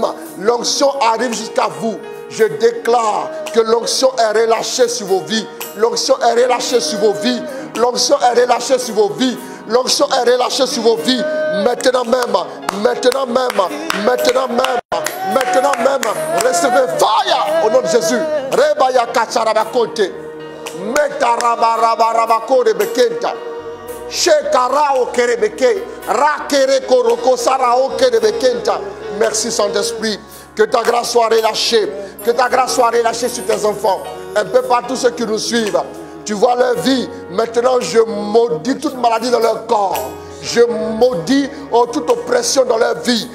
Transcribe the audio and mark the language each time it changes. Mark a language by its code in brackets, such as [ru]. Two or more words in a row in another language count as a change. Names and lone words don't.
[fr] L'onction arrive jusqu'à vous. Je déclare que l'onction est relâchée sur vos vies. L'onction est relâchée sur vos vies. L'onction est relâchée sur vos vies. L'onction est relâchée sur vos vies. Maintenant même. Recevez fire au nom de Jésus. Rebaya kacharabakote. Metarabarabarabakore bekenta. Merci Saint-Esprit. Que ta grâce soit relâchée. Que ta grâce soit relâchée sur tes enfants. Un peu partout ceux qui nous suivent. Tu vois leur vie. Maintenant, je maudis toute maladie dans leur corps. Je maudis toute oppression dans leur vie.